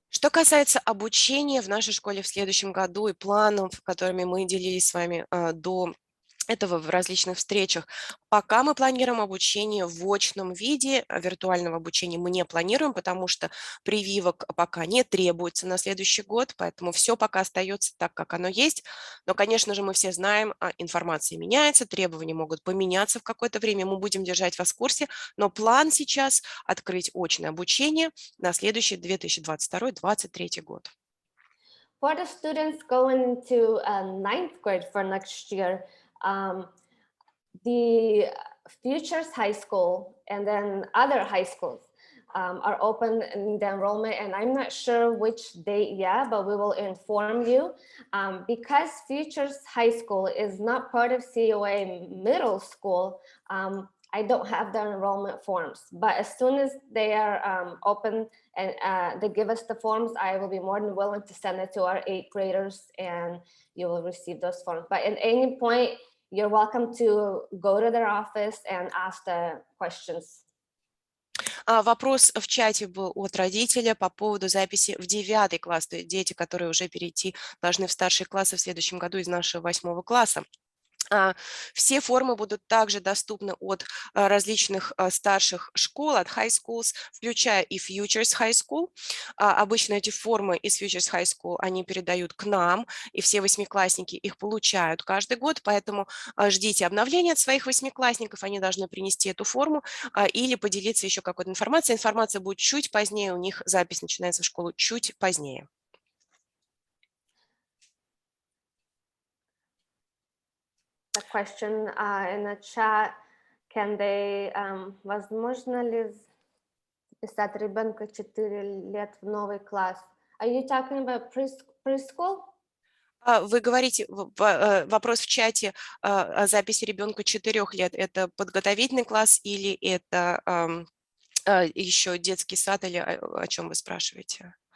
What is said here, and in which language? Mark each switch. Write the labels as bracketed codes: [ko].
[ru] Что касается обучения в нашей школе в следующем году и планов, которыми мы делились с вами до этого в различных встречах. Пока мы планируем обучение в очном виде, виртуального обучения мы не планируем, потому что прививок пока не требуется на следующий год, поэтому все пока остается так, как оно есть. Но, конечно же, мы все знаем, информация меняется, требования могут поменяться в какое-то время, мы будем держать вас в курсе, но план сейчас открыть очное обучение на следующий 2022-2023 год. [en] For the students going into 9th grade for next year, the Futures High School and then other high schools are open in the enrollment, and I'm not sure which date yet, but we will inform you. Because Futures High School is not part of COA Middle School, I don't have the enrollment forms, but as soon as they are open and they give us the forms, I will be more than willing to send it to our 8th graders and you will receive those forms. But at any point, you're welcome to go to their office and ask the questions. [ru] Вопрос в чате был от родителя по поводу записи в 9 класс. То есть дети, которые уже перейти должны в старшие классы в следующем году из нашего 8 класса. Все формы будут также доступны от различных старших школ, от high schools, включая и Futures High School. Обычно эти формы из Futures High School они передают к нам, и все восьмиклассники их получают каждый год, поэтому ждите обновления от своих восьмиклассников, они должны принести эту форму или поделиться еще какой-то информацией. Информация будет чуть позднее, у них запись начинается в школу чуть позднее. [en] The question in the chat, can they, [ru] возможно ли записать ребенка 4 лет в новый класс? [en] Are you talking about preschool? [ru] Вы говорите, вопрос в чате о записи ребенка 4 лет, это подготовительный класс или это еще детский сад, или о чем вы спрашиваете?